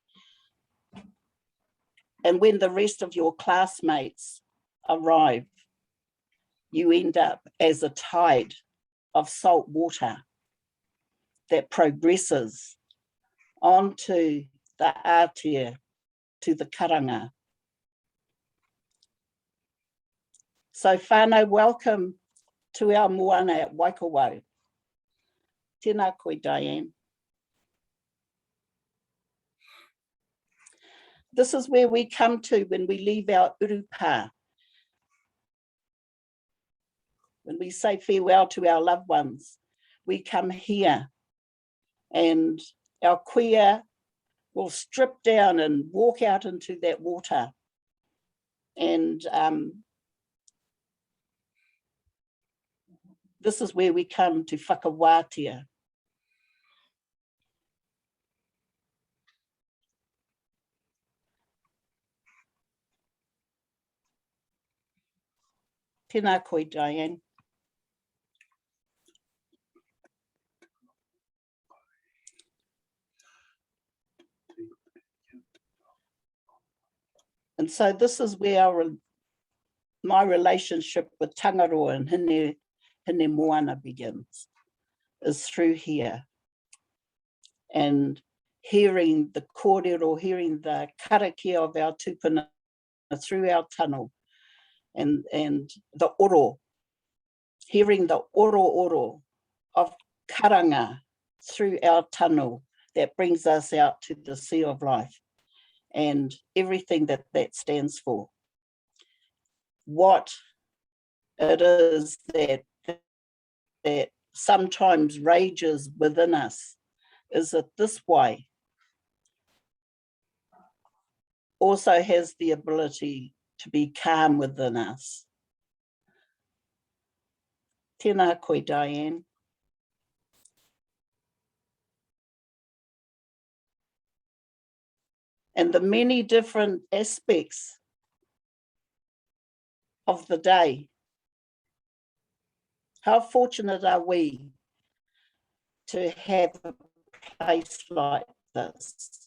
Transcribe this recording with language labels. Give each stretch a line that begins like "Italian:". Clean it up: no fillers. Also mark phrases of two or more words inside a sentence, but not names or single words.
English: And when the rest of your classmates arrive, you end up as a tide of salt water that progresses onto the ātea, to the karanga. So whānau, welcome to our moana at Waikawau.
Māori: Tēnā koe, Diane.
English: This is where we come to when we leave our urupa. When we say farewell to our loved ones, we come here and our kuia will strip down and walk out into that water. And this is where we come to whakawātia.
Māori: Tēnā koe, Diane.
English: And so this is where my relationship with Tangaroa and Hine Moana begins, is through here. And hearing the kōrero, hearing the karakia of our tupuna through our tunnel, and the oro, hearing the
Māori: oro oro
English: of karanga through our tunnel that brings us out to the sea of life and everything that that stands for. What it is that sometimes rages within us is that this way also has the ability to be calm within us.
Māori: Tēnā koe, Diane.
English: And the many different aspects of the day. How fortunate are we to have a place like this?